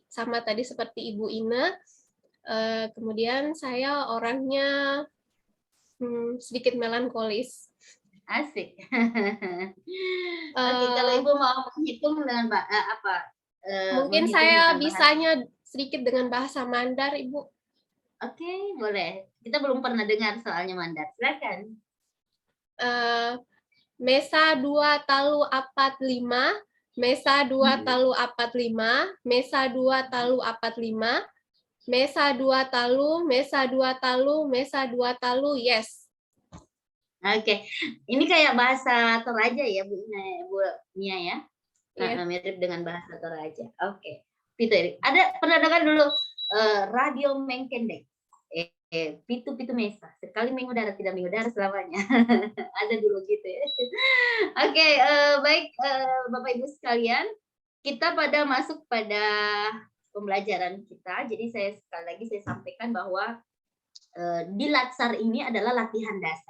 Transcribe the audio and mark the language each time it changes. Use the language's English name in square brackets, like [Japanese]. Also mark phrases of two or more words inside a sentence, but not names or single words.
[Indonesian] Sama tadi seperti Ibu Ine. Kemudian saya orangnya sedikit melankolis. Asik. Oke, kalau Ibu mau menghitung dengan apa? Mungkin saya bisanya sedikit dengan bahasa Mandar, Ibu. Oke, boleh. Kita belum pernah dengar soalnya Mandar. Silakan. [Mandar] Mesa 2 talu apat 5, Mesa 2 talu apat 5, Mesa 2 talu apat 5, Mesa 2 talu, Mesa 2 talu, Mesa 2 talu, [Indonesian] yes. Oke, ini kayak bahasa Toraja ya, Bu Nia ya? Iya. Mirip dengan bahasa Toraja. Oke, Pitu, pernah dengar dulu radio Mengkendek? Pitu Mesa, sekali mengudara tidak mengudara selamanya. Ada dulu gitu ya. Oke, baik Bapak Ibu sekalian, kita masuk pada pembelajaran kita. Jadi sekali lagi saya sampaikan bahwa di Latsar ini adalah latihan dasar.